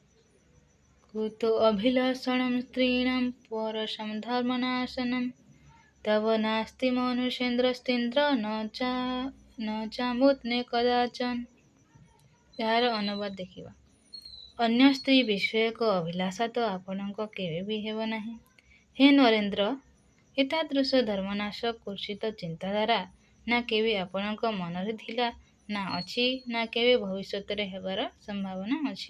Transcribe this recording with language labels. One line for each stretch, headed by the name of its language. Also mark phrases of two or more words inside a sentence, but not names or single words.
Sanskrit: कुतो अभिलषणं स्त्रीणां परशं धर्मनाशनं तव नास्ति मनुष्येन्द्रस्तेन्द्र न चामुत्ने कदाचन।
Odia: ଏହାର ଅନୁବାଦ ଦେଖିବା। ଅନ୍ୟ ସ୍ତ୍ରୀ ବିଷୟକ ଅଭିଳାଷା ତ ଆପଣଙ୍କ କେବେ ବି ହେବ ନାହିଁ। ହେ ନରେନ୍ଦ୍ର, ଏତାଦୃଶ ଧର୍ମନାଶ କୁର୍ଷିତ ଚିନ୍ତାଧାରା ନା କେବେ ଆପଣଙ୍କ ମନରେ ଥିଲା, ନା ଅଛି, ନା କେବେ ଭବିଷ୍ୟତରେ ହେବାର ସମ୍ଭାବନା ଅଛି।